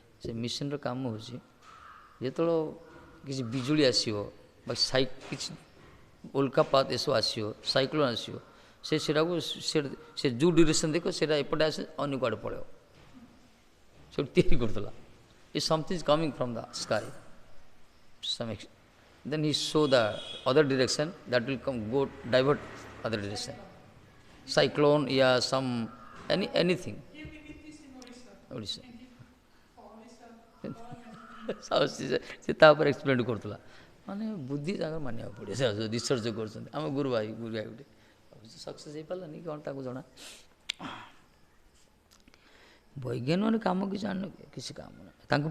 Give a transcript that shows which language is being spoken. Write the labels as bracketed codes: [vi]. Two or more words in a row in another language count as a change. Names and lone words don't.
[or] ସେ ମେସିନ୍ର କାମ ହେଉଛି ଯେତେବେଳେ କିଛି ବିଜୁଳି ଆସିବ ବା କିଛି ଉଲ୍କାପାତ ଏସବୁ ଆସିବ, ସାଇକ୍ଲୋନ୍ ଆସିବ, ସେଟାକୁ ସେ ଯେଉଁ ଡ୍ୟୁରେସନ୍ ଦେଖ ସେଇଟା ଏପଟେ ଆସେ ଅନ୍ୟ କୁଆଡ଼େ ପଳେଇବ, ସେଠି ତିଆରି କରୁଥିଲା। [en] if something is coming from the sky then he show the other direction that will go divert other direction, cyclone या some anything [or] ଓଡ଼ିଶା ସେ ତା ଉପରେ ଏକ୍ସପ୍ଲେନ୍ କରୁଥିଲା। ମାନେ ବୁଦ୍ଧି ତାଙ୍କର ମାନିବାକୁ ପଡ଼ିବ, ସେ ରିସର୍ଚ୍ଚ କରୁଛନ୍ତି। ଆମ ଗୁରୁ ଭାଇ ଗୋଟେ ସକ୍ସେସ୍ ହେଇପାରିଲାନି କ'ଣ ତାକୁ ଜଣା। ବୈଜ୍ଞାନିକ କାମ କିଛି ଜାଣିନ, କିଛି କାମ ନାହିଁ ତାଙ୍କୁ।